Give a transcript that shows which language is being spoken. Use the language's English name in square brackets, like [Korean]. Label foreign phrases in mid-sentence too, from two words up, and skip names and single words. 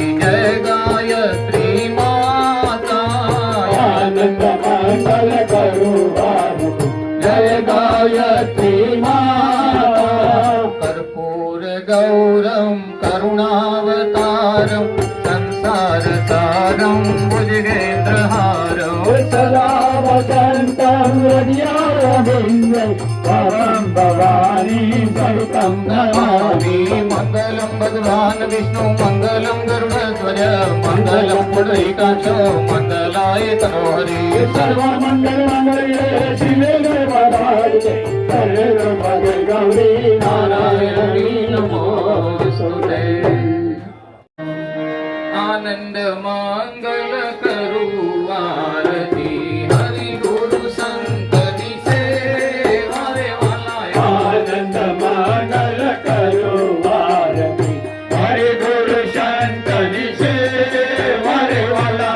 [Gujarati] જય ગાયત્રી માતા આનંદ મંગલ કરુવારતી. જય ગાયત્રી માતા [Sanskrit] कर्पूर गौरम् करुणावतारम् संसार सारम् भुजगेन्द्रहारम्. सदा वसन्तं हृदयारविन्दे परं भवानी सहितं नमामि मङ्गलं भगवान् विष्णु मङ्गलं गरुडध्वज मङ्गलं पुण्डरीकाक्ष मङ्गलाय तनोहरि सर्वमङ्गलमङ्गले शिवे सर्वदायिके सर्वमङ्गल गौरी नारायणी नमोस्तुते [Gujarati] આનંદ મંગલ કરું આરતી હરિ ગુરુ સંતની સેવા રે વાલા આનંદ મંગલ કરો આરતી હરે ગુરુ સંતની સેવા રે વાલા